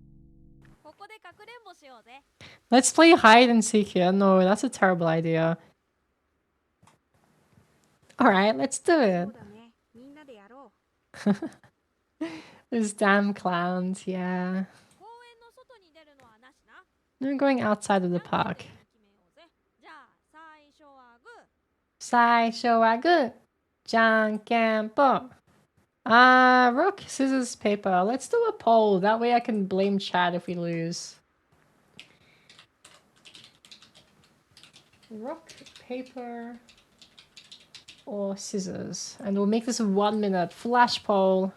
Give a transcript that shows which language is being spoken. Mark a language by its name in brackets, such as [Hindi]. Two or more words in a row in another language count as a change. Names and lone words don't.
[English] Let's play hide and seek here. No, that's a terrible idea. Alright, let's do it. Those damn clowns, yeah. We're going outside of the park. [Japanese] 最初はグー! じゃんけんぽ! [English] Rock, scissors, paper. Let's do a poll. That way I can blame Chad if we lose. Rock, paper, or scissors. And we'll make this a 1 minute flash poll.